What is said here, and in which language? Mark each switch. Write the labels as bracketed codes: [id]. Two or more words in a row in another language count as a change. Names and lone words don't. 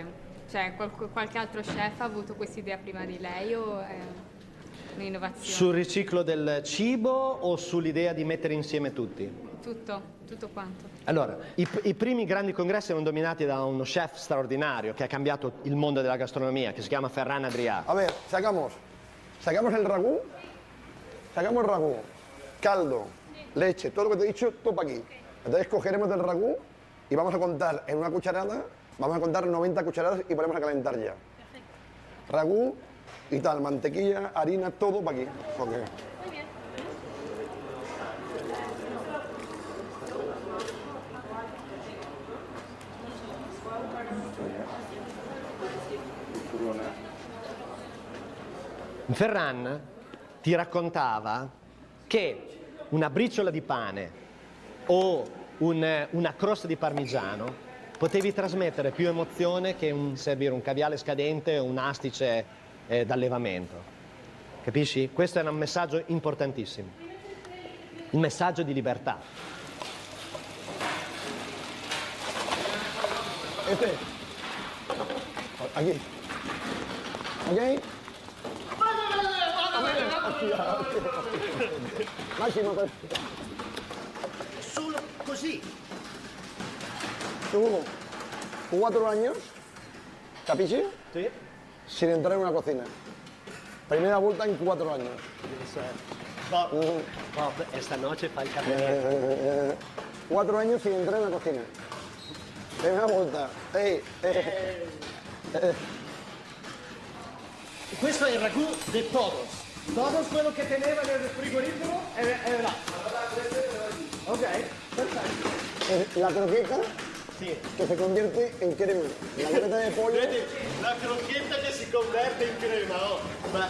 [it] Cioè qualche altro chef ha avuto questa idea prima di lei o è un'innovazione? Sul riciclo del cibo o sull'idea di mettere insieme tutti? Tutto quanto. Allora, i primi grandi congressi erano dominati da uno chef straordinario che ha cambiato il mondo della gastronomia, che si chiama Ferran Adrià. [es] A ver, sacamos el ragú, sacamos el ragú, caldo, leche, todo lo que te he dicho, todo para aquí. Entonces cogeremos del ragú y vamos a contar en una cucharada, vamos a contar 90 cucharadas y ponemos a calentar ya. Perfecto. Ragú y tal, mantequilla, harina, todo para aquí. Okay. Muy bien. [it] Ferran ti raccontava che una briciola di pane o una crosta di parmigiano potevi trasmettere più emozione che servire un caviale scadente o un astice d'allevamento. Capisci? Questo era un messaggio importantissimo. Il messaggio di libertà. [es] Aquí. [it] Ok? Massimo, solo così. [es] Tu, 4 años, ¿capisci? Sí. Sin entrar en una cocina. Primera vuelta en 4 años. [it] Bob, [es] esta noche [it] fa il cameriere. [es] 4 años sin entrar en la cocina. Primera vuelta. [it] Questo è il ragù di todos. Todos quello che teneva nel frigorifero è là. Ok, perfetto. [es] La croqueta [it] Sì. [es] que se convierte en crema. La crema de pollo. [it] Vedi, la crocchetta che si converte in crema, oh. Ma